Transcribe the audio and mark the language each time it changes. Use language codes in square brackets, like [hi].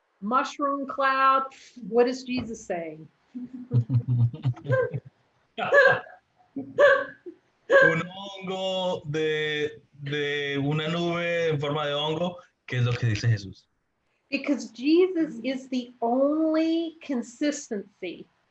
[en] Mushroom cloud, what is Jesus saying? [es] Un hongo de una nube en forma de hongo, ¿qué es lo que dice Jesús? [en] Because Jesus is the only consistency.